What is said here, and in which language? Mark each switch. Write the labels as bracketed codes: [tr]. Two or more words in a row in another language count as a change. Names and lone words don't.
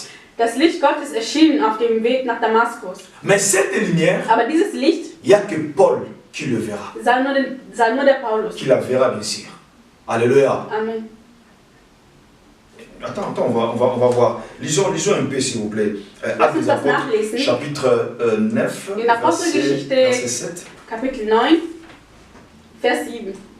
[de] das Licht Gottes erschien auf dem Weg nach Damaskus. [fr] Mais cette lumière, [de] Aber dieses Licht [fr] il n'y a que Paul qui le verra. [de] sah nur der Paulus. [fr] Qui la verra bien sûr. Alléluia. Amen. Attends, on va voir. Lisons un peu s'il vous plaît. Actes des Apôtres, chapitre 9, [de] In Apostelgeschichte, [fr] verset 7. [de] Kapitel 9, Vers 7.